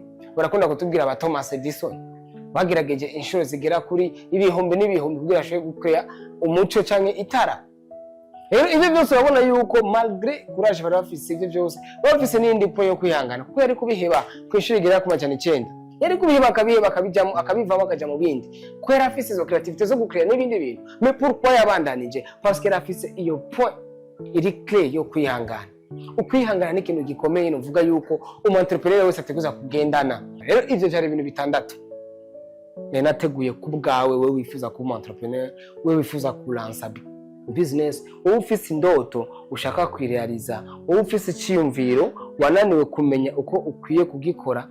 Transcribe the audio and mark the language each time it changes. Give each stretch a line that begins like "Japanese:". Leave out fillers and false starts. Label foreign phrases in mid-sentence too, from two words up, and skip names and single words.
Rundi: Barakunda kutubwira aba Thomas Edison bagerageje inshuro zigera kuri ibihumbi n'ibihumbi kugira ashobore gukora umuco canke itara. Rero ibyo byose urabona yuko
French: malgré courage
Rundi: bari bafise, ibyo byose bafise n'indi po yo kwihangana, kuko yari kubiheba kwishuri igera ku majana 9. Yari kubiheba akabijamo akabivamo akaja mu bindi, kuko yari afise izo creativité zo gukrea n'ibindi bintu.
French: Mais pourquoi
Rundi: yabandanije?
French: Parce que
Rundi: yari afise iyo point iri clé yo kwihangana. Ukwihangana ni ikintu gikomeye novuga yuko umu entrepreneur wese ateguza kugendana. Rero ivyo byari ibintu bitandatu nateguye ku bwawe wewe wifuza kuba umu entrepreneur, wewe wifuza kulansa business, wowe ufise indoto ushaka kwirealiza, wowe ufise icyumviro wananiwe kumenya uko ukwiye kugikora.